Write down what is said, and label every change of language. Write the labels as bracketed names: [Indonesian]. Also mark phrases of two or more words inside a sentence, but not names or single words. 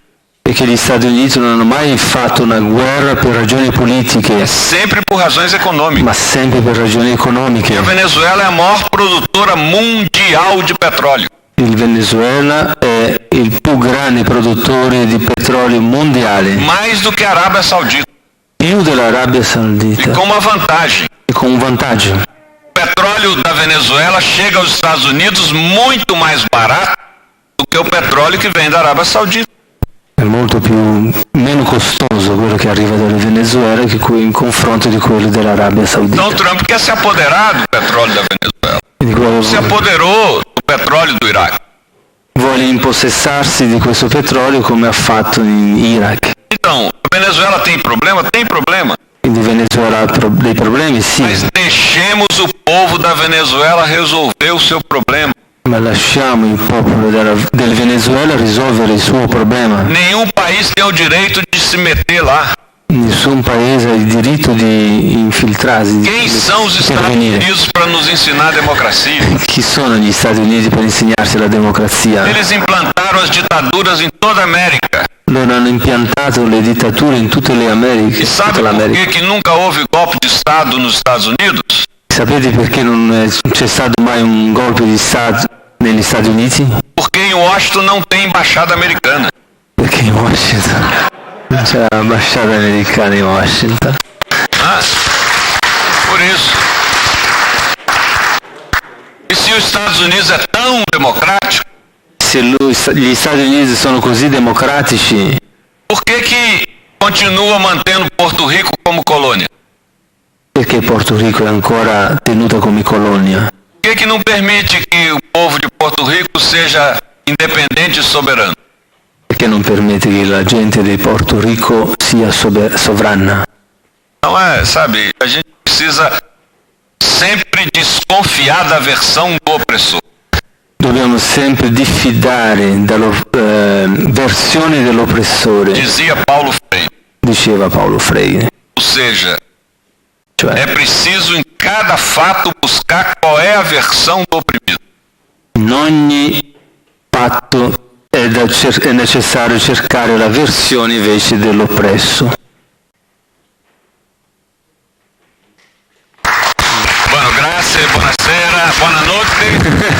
[Italian] Perché gli Stati Uniti non hanno mai fatto una guerra per ragioni politiche, [Portuguese] Sempre por razões econômicas. [Italian] ma sempre per ragioni economiche. [Portuguese] A Venezuela é a maior produtora mundial de petróleo. [Italian] Il Venezuela è il più grande produttore di petrolio mondiale, [Portuguese] Mais do que a Arábia Saudita. [Italian] più dell'Arabia [Portuguese] E [Italian] Saudita, [Portuguese] com uma vantagem. [Italian] e con un vantaggio. [Portuguese] O petróleo da Venezuela chega aos Estados Unidos muito mais barato do que o petróleo que vem da Arábia Saudita. [Italian] È molto meno costoso quello che arriva dal Venezuela che in confronto di quello dell'Arabia Saudita. [Portuguese] Então Trump quer se apoderar do petróleo da Venezuela. [Italian] Di quello [Portuguese] Se apoderou do petróleo do Iraque. [Italian] vuole impossessarsi di questo petrolio come ha fatto in Iraq. [Portuguese] Então, a Venezuela tem problema? Tem problema. [Italian] Quindi Venezuela ha dei problemi, sì, [Portuguese] Mas deixemos o povo da Venezuela resolver o seu problema. [Italian] ma lasciamo il popolo del Venezuela risolvere il suo problema. [Portuguese] Nenhum país tem o direito de se meter lá. [Italian] Nessun paese ha il diritto di infiltrarsi, di [Portuguese] Quem são os Estados [Italian] intervenire. [Portuguese] Unidos para nos ensinar a democracia? [Italian] Chi sono gli Stati Uniti per insegnarsi la democrazia? [Portuguese] Eles implantaram as ditaduras em toda a América. [Italian] Loro hanno impiantato le dittature in tutte le Americhe, [Portuguese] E sabe [Italian] tutta [Portuguese] por [Italian] l'America. [Portuguese] que nunca houve golpe de Estado nos Estados Unidos? [Italian] Sapete perché non c'è stato mai un golpe di Stato negli Stati Uniti? [Portuguese] Porque em Washington não tem embaixada americana. [Italian] Perché in Washington non c'è l'ambasciata americana in Washington. [Portuguese] Ah, por isso. E se os Estados Unidos é tão democrático, [Italian] Se gli Stati Uniti sono così democratici, [Portuguese] por que continua mantendo Porto Rico como colônia? [Italian] perché Porto Rico è ancora tenuta come colonia? [Portuguese] Por que não permite que o povo de Porto Rico seja independente e soberano? [Italian] Perché non permette che la gente di Porto Rico sia sovrana? [Portuguese] Não é, sabe, a gente precisa sempre desconfiar da versão do opressor. [Italian] Dobbiamo sempre diffidare dalla versione dell'oppressore, [Portuguese] Dizia Paulo Freire. [Italian] diceva Paolo Freire. [Portuguese] Ou seja, [Italian] Cioè, [Portuguese] é preciso em cada fato buscar qual é a versão do oprimido. [Italian] in ogni fatto è necessario cercare la versione invece dell'oppresso. Bueno, grazie, buonasera, buonanotte.